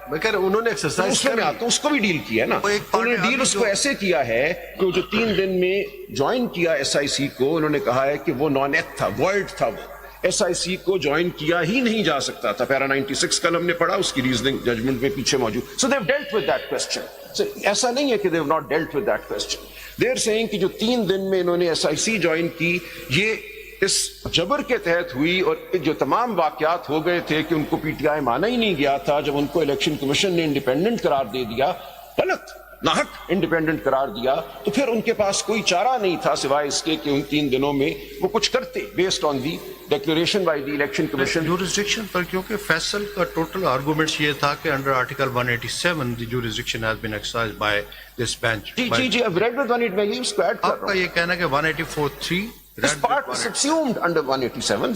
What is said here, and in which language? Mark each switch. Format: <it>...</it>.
<ur>میں کہہ رہا ہوں انہوں نے ایکسرسائز کیا تو اس کو بھی ڈیل کیا ہے نا. انہوں نے ڈیل اس کو ایسے کیا ہے کہ جو 3 دن میں جوائن کیا ایس آئی سی کو، انہوں نے کہا ہے کہ وہ نان ایتھ تھا، وائڈ تھا. وہ ایس آئی سی کو جوائن کیا ہی نہیں جا سکتا تھا. پیرا 96 کل ہم نے پڑھا، اس کی ریزننگ ججمنٹ میں پیچھے موجود.</ur> <en>So they've dealt with that question. So</en> <ur>ایسا نہیں ہے کہ</ur> <en>they've not dealt with that question. They're saying</en> <ur>کہ جو 3 دن میں انہوں نے ایس آئی سی جوائن کی، یہ اس جبر کے تحت ہوئی، اور جو تمام واقعات ہو گئے تھے کہ ان کو پی ٹی آئی مانا ہی نہیں گیا تھا. جب ان کو الیکشن کمیشن نے انڈیپینڈنٹ قرار دے دیا، غلط ناحق انڈیپینڈنٹ قرار دیا، تو پھر ان کے پاس کوئی چارہ نہیں تھا سوائے اس کے کہ ان 3 دنوں میں وہ کچھ کرتے</ur> <en>Based on the declaration by the election commission.</en> <ur>Jurisdiction پر کیونکہ فیصل کا ٹوٹل آرگومنٹس یہ تھا کہ</ur> <en>Under article 187 the jurisdiction has been exercised by this bench.</en> <ur>جی</ur> <en>I've read with 180</en> <ur>میں یہ اس کو ایڈ کر رہا ہوں. آپ کا یہ کہنا ہے کہ 184(3</ur> <en>this part is subsumed under 187.</en>